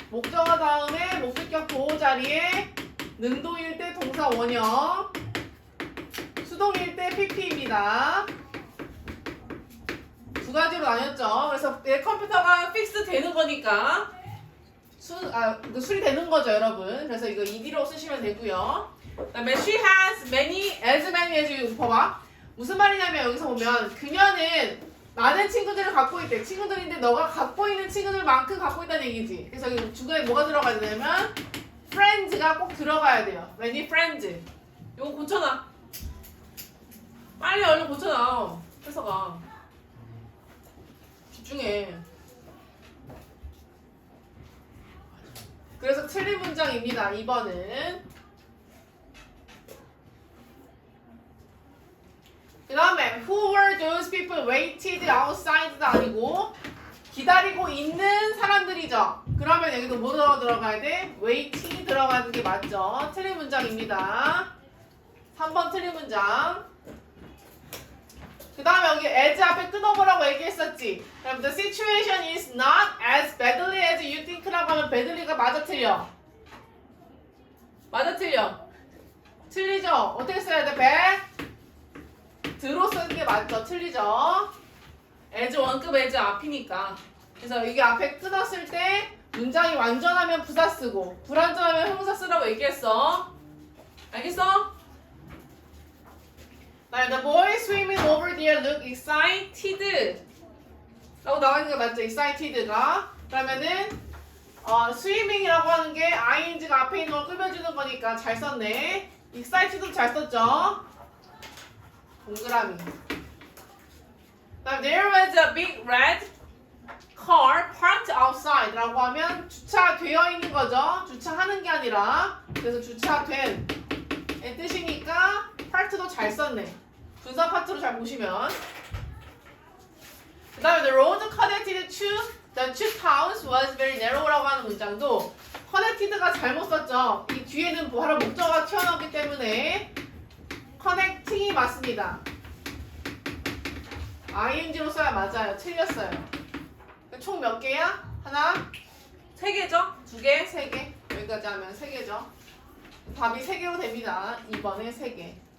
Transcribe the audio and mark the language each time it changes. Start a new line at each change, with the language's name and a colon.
Korean: 목적어 다음에 목적격 보호 자리에 능동일 때 동사 원형, 수동일 때 pp입니다. 두 가지로 나뉘었죠. 그래서 내 컴퓨터가 픽스 되는 거니까 수리되는 거죠, 여러분. 그래서 이거 ed로 쓰시면 되고요. 그다음에
English: she has as many as you
Korean: 봐봐. 무슨 말이냐면 여기서 보면 그녀는 많은 친구들을 갖고 있대. 친구들인데 너가 갖고 있는 친구들만큼 갖고 있다는 얘기지. 그래서 여기 주거에 뭐가 들어가야 되냐면 friends가 꼭 들어가야 돼요.
English: many friends.
Korean: 이거 고쳐놔. 빨리 얼른 고쳐놔. 회사가. 집중해. 그래서 틀린 문장입니다. 2번은
English: who were those people waited outside도
Korean: 아니고 기다리고 있는 사람들이죠. 그러면 여기도 뭐 들어가야 돼? waiting 들어가는 게 맞죠. 틀린 문장입니다. 3번 틀린 문장. 그 다음에 여기 as 앞에 끊어보라고 얘기했었지. 그럼
English: the situation is not as badly as you think라고
Korean: 하면 badly가 맞아 틀려? 맞아 틀려? 틀리죠? 어떻게 써야 돼? bad로 쓰는 게 맞죠? 틀리죠? as 원급 as 앞이니까. 그래서 이게 앞에 끊었을 때 문장이 완전하면 부사 쓰고 불완전하면 형용사 쓰라고 얘기했어. 알겠어?
English: The boys swimming over there look excited
Korean: 라고 나와 있는 거 맞죠? excited가. 그러면은 swimming이라고 하는 게 ing가 앞에 있는 걸 꾸며주는 거니까 잘 썼네. excited도 잘 썼죠? 동그라미.
English: There was a big red car parked outside
Korean: 라고 하면 주차되어 있는 거죠. 주차하는 게 아니라. 그래서 주차된 의 뜻이니까 parked도 잘 썼네. 분사 파트로 잘 보시면. 그 다음에
English: the road connected to the two towns was very narrow
Korean: 라고 하는 문장도 connected가 잘못 썼죠. 이 뒤에는 바로 목적어가 튀어나오기 때문에 connecting이 맞습니다. ing로 써야 맞아요. 틀렸어요. 총 몇 개야? 하나? 3개죠? 2개? 3개? 여기까지 하면 3개죠. 답이 3개로 됩니다. 2번에 3개.